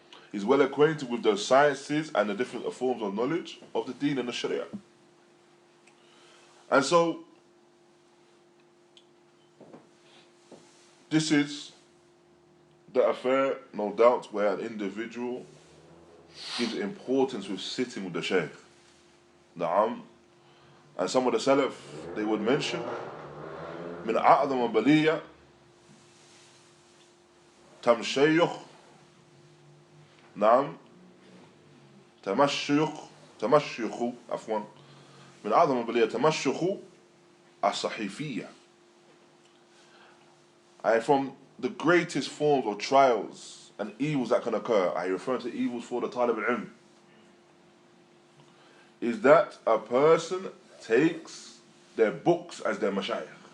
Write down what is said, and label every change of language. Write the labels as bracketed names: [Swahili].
[English] He's well acquainted with the sciences and the different forms of knowledge of the deen and the sharia. And so, this is the affair, no doubt, where an individual gives importance with sitting with the shaykh. [Arabic] Na'am. [English] And some of the Salaf, they would mention, [Arabic] من أعظم بلية تمشيخ نعم تمشيخ عفوا من أعظم بلية تمشيخ الصحيفية. [English] And from the greatest forms of trials and evils that can occur, I refer to evils for the talib al-ilm, is that a person takes their books as their mashayikh.